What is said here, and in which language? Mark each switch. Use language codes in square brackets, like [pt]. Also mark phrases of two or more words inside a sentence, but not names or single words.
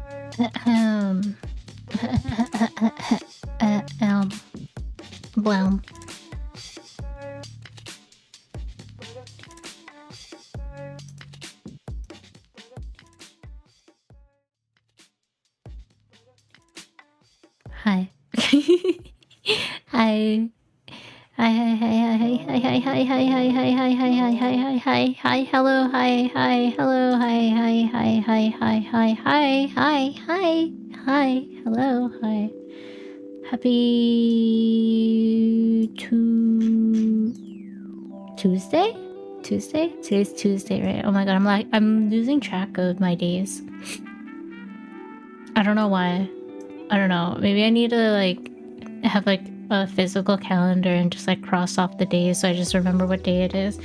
[en] Bloom. Hi. Hi. Hi, hi, hi, hi, hi, hi, hi, hi, hi, hi, hi, hi, hi, hi, hi, hi, hello, hi, hi, hello, hi, hi, hi, hi, hi, hi, hi, hi, hi, hi, hello, hi. Happy Tuesday? Tuesday? Today's Tuesday, right? Oh my god, I'm losing track of my days. I don't know why. I don't know. Maybe I need to like have like a physical calendar and just like cross off the days so I just remember what day it is.